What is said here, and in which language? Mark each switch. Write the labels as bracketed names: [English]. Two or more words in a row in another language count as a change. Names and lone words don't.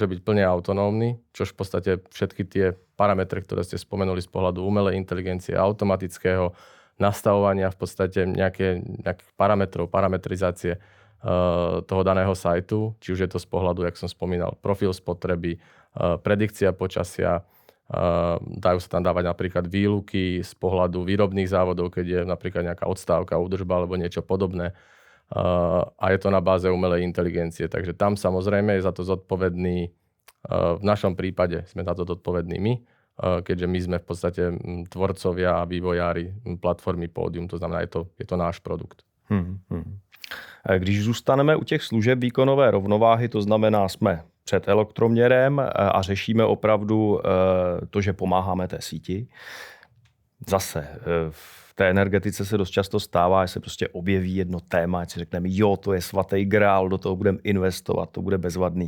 [Slovak] byť plne autonómny, čož v podstate všetky tie parametre, ktoré ste spomenuli z pohľadu umelej inteligencie, automatického nastavovania v podstate nejakých parametrov, parametrizácie toho daného sajtu, či už je to z pohľadu, jak som spomínal, profil spotreby, predikcia počasia, dajú sa tam dávať napríklad výluky z pohľadu výrobných závodov, keď je napríklad nejaká odstávka, údržba alebo niečo podobné. A je to na báze umelej inteligencie. Takže tam samozrejme je za to zodpovedný, v našom prípade sme za to zodpovední my, keďže my sme v podstate tvorcovia a vývojári platformy Pódium, to znamená, je to náš produkt. [Czech] Když zůstaneme u těch služeb výkonové rovnováhy, to znamená, jsme před elektroměrem a řešíme opravdu to, že pomáháme té síti. Zase v té energetice se dost často stává, že se prostě objeví jedno téma, ať si řekneme, jo, to je svatý grál, do toho budeme investovat, to bude bezvadný.